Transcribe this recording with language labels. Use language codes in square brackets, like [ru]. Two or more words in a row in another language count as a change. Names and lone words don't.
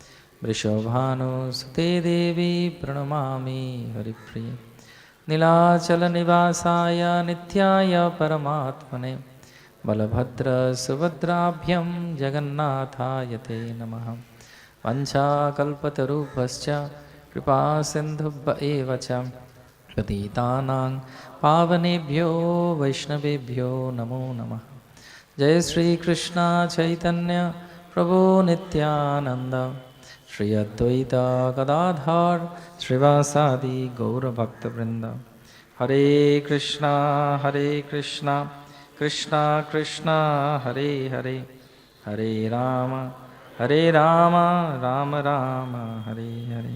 [sa] वृषभानुसुते देवी प्रणमामि हरिप्रिये नीलाचलनिवासाय नित्याय परमात्मने बलभद्रसुभद्राभ्यां जगन्नाथाय ते नमः वंशाकल्पतरुभ्यश्च कृपासिन्धुभ्य एव च पतितानां पावनेभ्यो वैष्णवेभ्यो नमो नमः। जय श्री कृष्ण चैतन्य प्रभु नित्यानंद শ্রী অদ্বৈত গদাধর শ্রীবাসাদি গৌরভক্তবৃন্দ। হরে কৃষ্ণা কৃষ্ণ কৃষ্ণ হরে হরে, হরে রাম রাম রাম হরে হরে।